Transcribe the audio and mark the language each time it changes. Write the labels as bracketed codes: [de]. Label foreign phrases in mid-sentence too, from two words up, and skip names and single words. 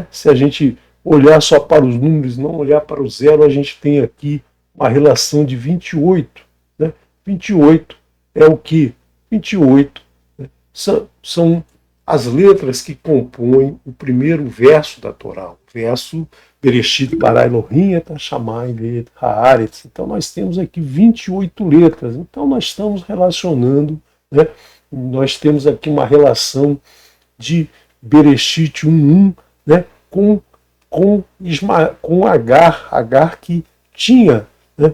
[pt] Se a gente olhar só para os números, não olhar para o zero, a gente tem aqui uma relação de 28. Né? 28 é o que? 28, né? São as letras que compõem o primeiro verso da Torá, o verso [he] בראשית ברא אלהים את השמים ואת הארץ. [pt] Então nós temos aqui 28 letras. Então nós estamos relacionando, né? Nós temos aqui uma relação de Bereshit 1:1, né? com Agar que tinha, né?